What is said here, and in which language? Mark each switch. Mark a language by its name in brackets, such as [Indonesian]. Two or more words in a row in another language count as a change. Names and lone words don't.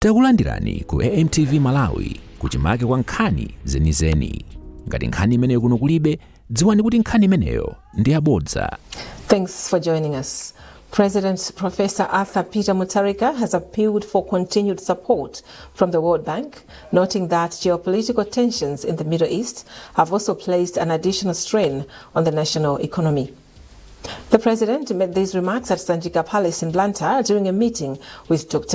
[Nyanja] Takulandirani ku AMTV Malawi kuchimake kwa nkhani zenizeni. Ngati nkhani imeneyo kuno kulibe, dziwani kuti nkhani imeneyo ndi yabodza. [English] Thanks for joining us. President Professor Arthur Peter Mutharika has appealed for continued support from the World Bank, noting that geopolitical tensions in the Middle East have also placed an additional strain on the national economy. The President made these remarks at Sanjika Palace in Banda during a meeting with Dr.